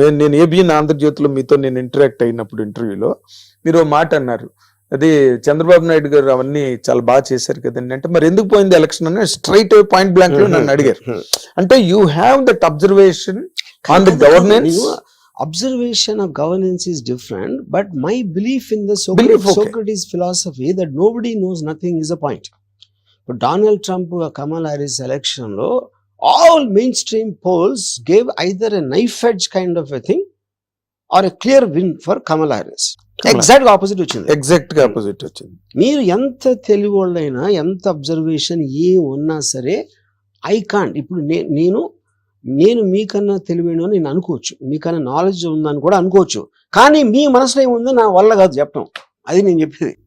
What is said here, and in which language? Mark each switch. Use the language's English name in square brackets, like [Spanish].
[Telugu] నేను ఏబిఎన్ ఆంధ్రజ్యోతిలో మీతో నేను ఇంటరాక్ట్ అయినప్పుడు ఇంటర్వ్యూలో మీరు ఓ మాట అన్నారు, అది చంద్రబాబు నాయుడు గారు అవన్నీ చాలా బాగా చేశారు కదండి అంటే, మరి ఎందుకు పోయింది ఎలక్షన్ అని స్ట్రైట్ పాయింట్ బ్లాంక్ లో నన్ను అడిగారు. అంటే [English] You have that observation on the governance. Observation of governance is different, but my belief in the Belief, okay. Socrates philosophy that nobody knows nothing is a point. But Donald Trump, Kamala Harris election lo, all mainstream polls gave either a knife edge kind of a thing or a clear win for Kamala Harris. Exact opposite [Telugu] వచ్చింది. Exact గా opposite వచ్చింది. మీరు ఎంత తెలివివాళ్ళైనా, ఎంత observation ఏ ఉన్నా సరే, [English] I can't. [Telugu] ఇప్పుడు నేను మీకన్నా తెలివైన నేను అనుకోవచ్చు, మీకన్నా నాలెడ్జ్ ఉందని కూడా అనుకోవచ్చు, కానీ మీ మనసులో ఏముందో నా వల్ల కాదు చెప్పడం. అది నేను చెప్పేది.